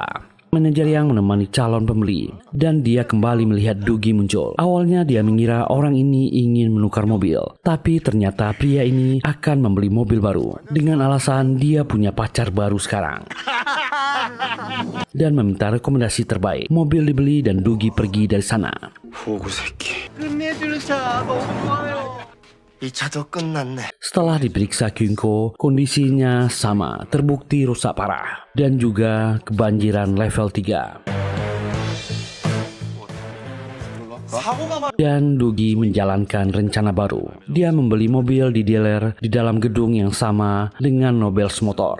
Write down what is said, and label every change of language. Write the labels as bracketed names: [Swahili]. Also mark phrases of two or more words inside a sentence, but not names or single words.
[Indonesian] Manajer yang menemani calon pembeli dan dia kembali melihat Dogi muncul. Awalnya dia mengira orang ini ingin menukar mobil, tapi ternyata pria ini akan membeli mobil baru dengan alasan dia punya pacar baru sekarang dan meminta rekomendasi terbaik. Mobil dibeli dan Dogi pergi dari sana. [Korean] 끝내주는 차 너무 좋아요. 이 차도 끝났네. [Indonesian] Setelah diperiksa Kyung-ko, kondisinya sama, terbukti rusak parah dan juga kebanjiran level 3. Dan Dogi menjalankan rencana baru. Dia membeli mobil di dealer di dalam gedung yang sama dengan Nobels Motor.